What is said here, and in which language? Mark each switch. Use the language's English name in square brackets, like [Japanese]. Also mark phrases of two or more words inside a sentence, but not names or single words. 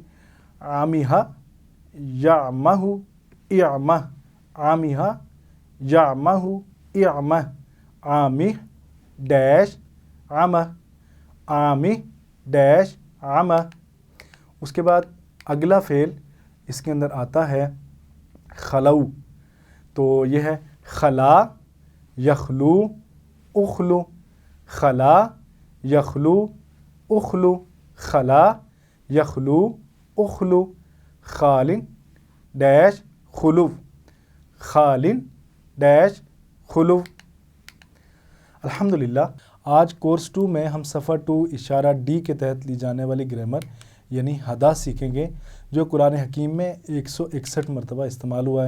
[Arabic] عامہ، یعمہ، اعمہ، عامہ، یعمہ، اعمہ، عامہ ڈیش عمہ، عامہ ڈیش عمہ۔ [Urdu] اس کے بعد اگلا فعل اس کے اندر آتا ہے خلو، تو یہ ہے [Arabic] خلا، یخلو، اخلو، خلا، یخلو، اخلو، خلا، یخلو، اخلو، خالن ڈیش خلو، خالن ڈیش خلو۔ [Urdu] الحمدللہ آج کورس 2 میں ہم صفحہ 2 اشارہ ڈی کے تحت لی جانے والی گرامر یعنی ہدا سیکھیں گے، جو قرآن حکیم میں 161 مرتبہ استعمال ہوا ہے۔